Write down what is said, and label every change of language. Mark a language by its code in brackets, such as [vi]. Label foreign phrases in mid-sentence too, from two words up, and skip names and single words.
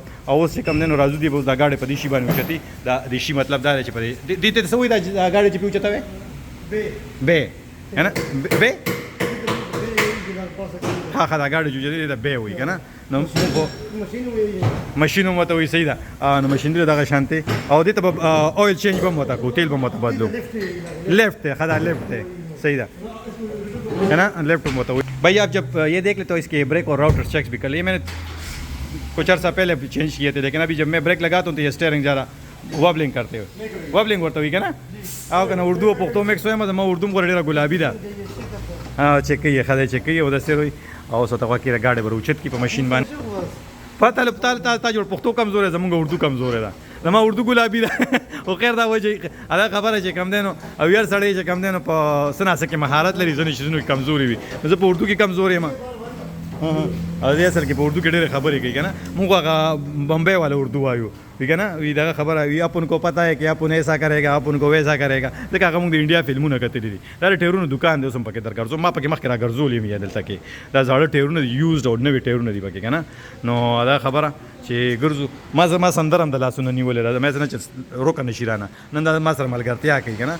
[ps] او اوس چې کوم دی نو راځو دی به اوس دا ګاډی په دې شي باندې اوچتي. دا د شي مطلب دا دی چې په دې ته څه وایي دا ګاډی چې پې اوچتوې بې که نه بې ها دا ګاډي جوړېدلی د بې وایي که نه. نو ماشین هم ورته وایي. صحیح ده. نو ماشینري دغه شانتې او دې ته به [en] oil change [ps] به هم ورته کړو، تیل به هم ورته بدلو. [ur] لیفٹ ہے خدا لیفٹ ہے. [ps] صحیح ده [ur] ہے نا [ps] لیفٹ هم ورته وایي. [ur] بھائی آپ جب یہ دیکھ لیں تو اس کے بریک اور راؤٹر چیکس بھی کر لیے. میں نے کچھ عرصہ پہلے چینج کیے تھے لیکن ابھی جب میں بریک لگاتا ہوں تو یہ اسٹیئرنگ ज़्यादा وابلنگ کرتے ہوئے وابلنگ [ps] ورته وایي که نه. او که نه اردو او پښتو مکس وایم زما اردو هم ډېره ګلابي ده. چیک کوي ښه دی چیک کوي او داسې وایي. او اوس ورته غوږ کېږده ګاډی به راوچت کړي په ماشین باندې. پته تا جوړ پښتو کمزوری ده، زمونږ اردو کمزوری ده. زما اردو ګلابي ده خو خیر دا وایي چې دا خبره چې کم دی نو او یار سړی چې کم دی نو په څه ناسه کې مهارت لري، ځینې شیزونو کې کمزوري وي. زه په اردو کې کمزوری یم او دې اصل کې په اردو کې ډېرې خبرې کوي که نه. موږ هغه بمبئی والا اردو وایو [ur] ٹھیک ہے نا. [ps] دغه خبره وي [ur] اپن کو پتا ہے کہ اپن ایسا کرے گا اپن کو ویسا کرے گا. [ps] ځکه هغه موږ د انډیا فلمونه کتلي دي. دا د ټیرونو دکان دی اوس هم پکې درګرځو. ما پکې مخکې راګرځولي یم یا دلته کې دا زاړه ټیرونه دي، یوزډ او نوي ټیرونه دي پکې که نه. نو دا خبره چې ګرځو ما زما سندره هم د لاسونه نیولې ده. ما څه نه چې روکه نه شي رانه نن دا ما سره ملګرتیا کوي که نه.